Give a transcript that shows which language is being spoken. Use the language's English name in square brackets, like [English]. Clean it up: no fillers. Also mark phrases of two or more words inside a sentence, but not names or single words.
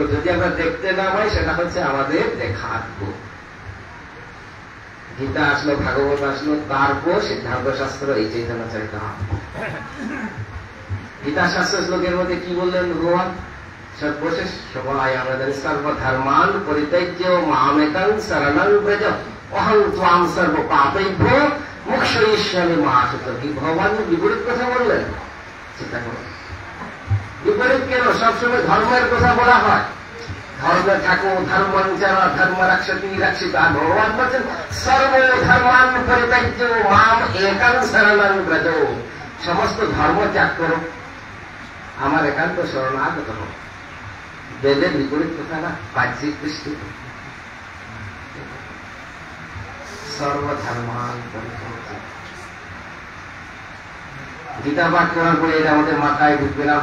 [Bangla] যদি আমরা দেখতে না পাই, সেটা হচ্ছে আমাদের দেখার গুণ। গীতা আসলো, ভাগবত আসলো, তারপর সিদ্ধান্ত শাস্ত্র, এই চৈতন্য চরিতামৃত। গীতা শাস্ত্র শ্লোকের মধ্যে কি বললেন ভগবান? সর্বশেষ সবাই আমাদের [Sanskrit] সর্বধর্মান পরিত্যাজ্য মামেকং শরণং ব্রজ অহং ত্বাং সর্ব পাপেভ্যো মোক্ষয়িষ্যামি মা শুচি। [Bangla] কি ভগবান বিপরীত কথা বললেন? চিন্তা করুন, বিপরীত কেন? সবসময় ধর্মের কথা বলা হয়, ধর্মে থাকো, [Sanskrit] ধর্মানুচারা ধর্ম রক্ষতি রক্ষিত। [Bangla] আর ভগবান বলছেন [Sanskrit] সর্বধর্মান পরিত্যাজ্য মাম একং শরণং ব্রজ। [Bangla] সমস্ত ধর্ম ত্যাগ করো, আমার একান্ত শরণাগত হোক। বেদের বিপরীত কথা না, বাহ্যিক দৃষ্টি। [Sanskrit] সর্বধর্মান পরিত্যাজ্য। [Bangla] গীতা পাঠ করার পরে এটা আমাদের মাথায় ঢুকবে না।